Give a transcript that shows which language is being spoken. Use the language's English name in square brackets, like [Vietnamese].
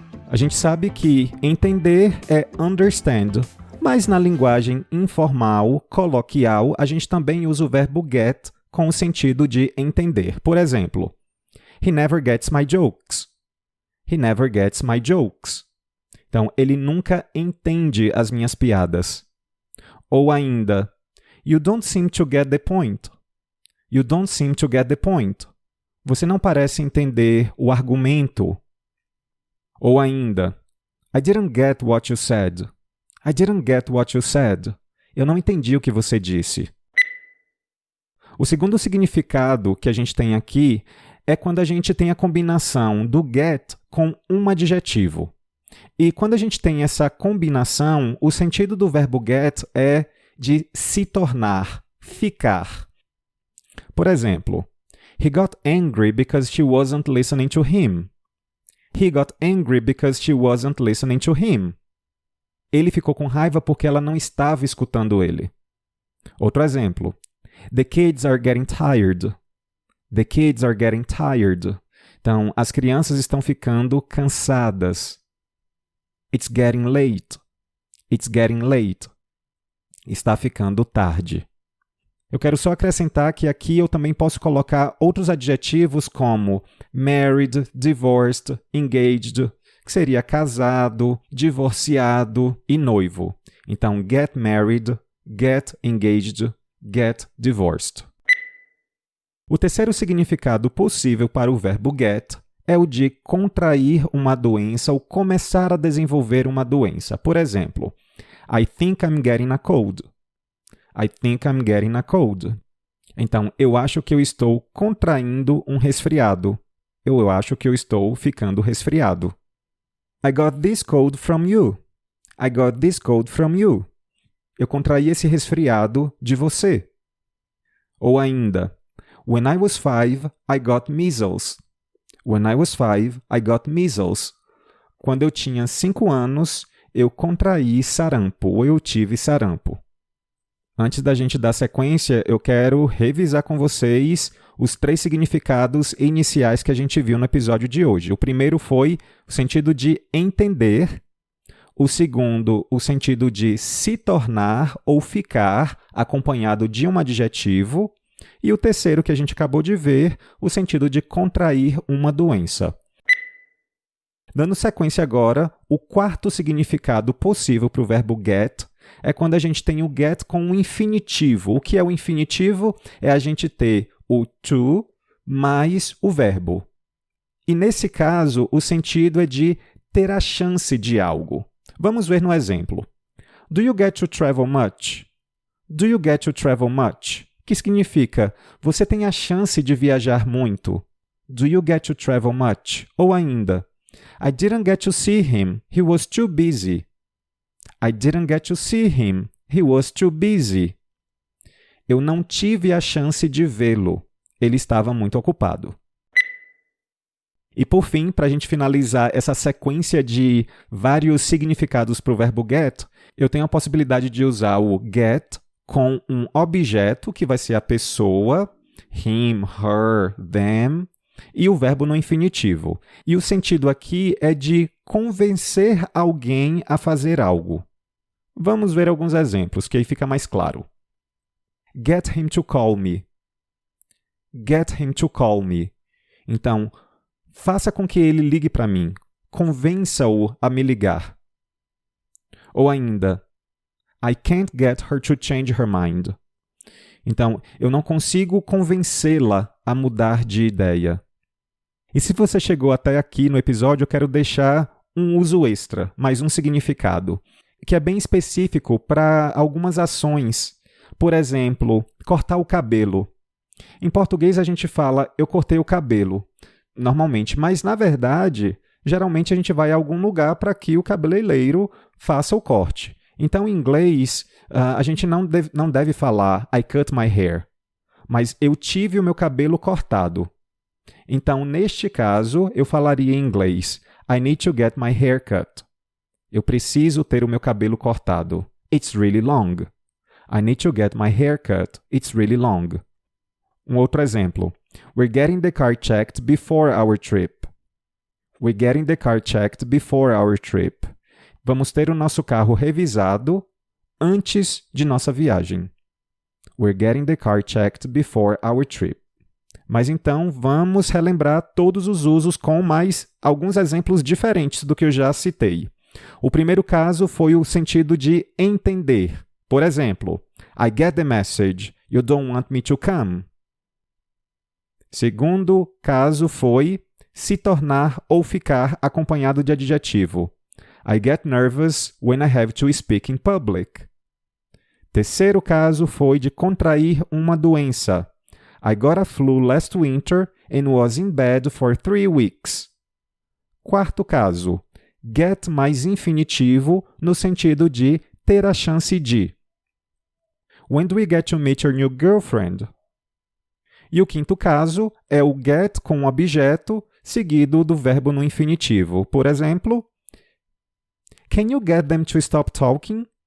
[Portuguese] A gente sabe que entender é understand, mas na linguagem informal, coloquial, a gente também usa o verbo get com o sentido de entender. Por exemplo, [English] he never gets my jokes. He never gets my jokes. [Portuguese] Então, ele nunca entende as minhas piadas. Ou ainda, [English] you don't seem to get the point. You don't seem to get the point. [Portuguese] Você não parece entender o argumento. Ou ainda, [English] I didn't get what you said. I didn't get what you said. [Portuguese] Eu não entendi o que você disse. O segundo significado que a gente tem aqui é quando a gente tem a combinação do get com um adjetivo. E quando a gente tem essa combinação, o sentido do verbo get é de se tornar, ficar. Por exemplo, [English] he got angry because she wasn't listening to him. He got angry because she wasn't listening to him. [Portuguese] Ele ficou com raiva porque ela não estava escutando ele. Outro exemplo. [English] The kids are getting tired. The kids are getting tired. [Portuguese] Então, as crianças estão ficando cansadas. [English] It's getting late. It's getting late. [Portuguese] Está ficando tarde. Eu quero só acrescentar que aqui eu também posso colocar outros adjetivos como married, divorced, engaged, que seria casado, divorciado e noivo. Então, [English] get married, get engaged, get divorced. [Portuguese] O terceiro significado possível para o verbo get é o de contrair uma doença ou começar a desenvolver uma doença. Por exemplo, [English] I think I'm getting a cold. I think I'm getting a cold. [Portuguese] Então, eu acho que eu estou contraindo um resfriado. Eu acho que eu estou ficando resfriado. [English] I got this cold from you. I got this cold from you. [Portuguese] Eu contraí esse resfriado de você. Ou ainda, [English] when I was 5, I got measles. When I was 5, I got measles. [Portuguese] Quando eu tinha 5 anos, eu contraí sarampo, ou eu tive sarampo. Antes da gente dar sequência, eu quero revisar com vocês os 3 significados iniciais que a gente viu no episódio de hoje. O primeiro foi o sentido de entender. O segundo, o sentido de se tornar ou ficar, acompanhado de um adjetivo. E o terceiro, que a gente acabou de ver, o sentido de contrair uma doença. Dando sequência agora, o quarto significado possível para o verbo get é quando a gente tem o get com um infinitivo. O que é o infinitivo? É a gente ter o to mais o verbo. E nesse caso, o sentido é de ter a chance de algo. Vamos ver no exemplo. [English] Do you get to travel much? Do you get to travel much? [Portuguese] que significa você tem a chance de viajar muito. [English] Do you get to travel much? [Portuguese] Ou ainda, [English] I didn't get to see him, he was too busy. I didn't get to see him, he was too busy. [Portuguese] Eu não tive a chance de vê-lo, ele estava muito ocupado. E por fim, para a gente finalizar essa sequência de vários significados para o verbo get, eu tenho a possibilidade de usar o get com um objeto, que vai ser a pessoa, him, her, them, e o verbo no infinitivo. E o sentido aqui é de convencer alguém a fazer algo. Vamos ver alguns exemplos, que aí fica mais claro. [English] Get him to call me. Get him to call me. [Portuguese] Então, faça com que ele ligue para mim. Convença-o a me ligar. Ou ainda, [English] I can't get her to change her mind. [Portuguese] Então, eu não consigo convencê-la a mudar de ideia. E se você chegou até aqui no episódio, eu quero deixar um uso extra, mais um significado, que é bem específico para algumas ações. Por exemplo, cortar o cabelo. Em português a gente fala, eu cortei o cabelo, normalmente, mas na verdade, geralmente a gente vai a algum lugar para que o cabeleireiro faça o corte. Então, em inglês, a gente não deve falar [English] I cut my hair, [Portuguese] mas eu tive o meu cabelo cortado. Então, neste caso, eu falaria em inglês [English] I need to get my hair cut. [Portuguese] Eu preciso ter o meu cabelo cortado. [English] It's really long. I need to get my hair cut. It's really long. [Portuguese] Um outro exemplo. [English] We're getting the car checked before our trip. We're getting the car checked before our trip. [Portuguese] Vamos ter o nosso carro revisado antes de nossa viagem. [English] We're getting the car checked before our trip. [Portuguese] Mas então, vamos relembrar todos os usos com mais alguns exemplos diferentes do que eu já citei. O primeiro caso foi o sentido de entender. Por exemplo, [English] I get the message, you don't want me to come. [Portuguese] Segundo caso foi se tornar ou ficar acompanhado de adjetivo. [English] I get nervous when I have to speak in public. [Portuguese] Terceiro caso foi de contrair uma doença. [English] I got a flu last winter and was in bed for 3 weeks. [Portuguese] Quarto caso, get mais infinitivo no sentido de ter a chance de. [English] When do we get to meet your new girlfriend? [Portuguese] E o quinto caso é o get com um objeto seguido do verbo no infinitivo. Por exemplo, [English] can you get them to stop talking?